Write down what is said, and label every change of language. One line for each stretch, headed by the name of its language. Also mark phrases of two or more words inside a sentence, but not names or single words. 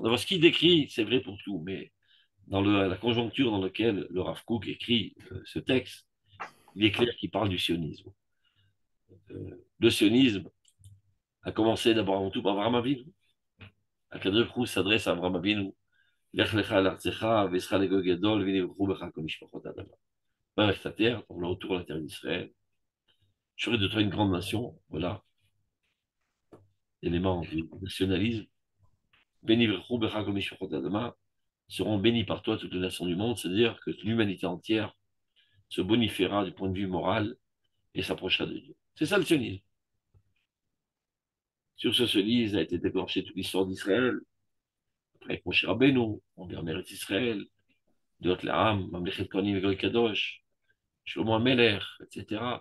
French: D'abord, ce qu'il décrit, c'est vrai pour tout, mais dans la conjoncture dans laquelle le Rav Kook écrit ce texte, il est clair qu'il parle du sionisme. Le sionisme a commencé d'abord avant tout par Avraham Avinu.
Hebrew: הקדוש ברוך הוא
French: s'adresse à Avraham Avinu.
Hebrew: לך לך לארצך, ואעשך לגוי גדול, ונברכו בך כל משפחות האדמה.
French: Va avec ta terre, on le retour à la terre d'Israël. Je ferai de toi une grande nation. Voilà, élément du nationalisme.
Hebrew: ונברכו בך כל משפחות האדמה.
French: Seront bénis par toi toutes les nations du monde, c'est-à-dire que l'humanité entière se bonifiera du point de vue moral et s'approchera de Dieu. C'est ça le sionisme. Sur ce sionisme a été déclenchée toute l'histoire d'Israël. Après Moshe Rabbeinu, on vient en Eretz Israël, de Laam,
Hebrew: ממלכת כהנים et גוי קדוש, שלמה המלך, etc.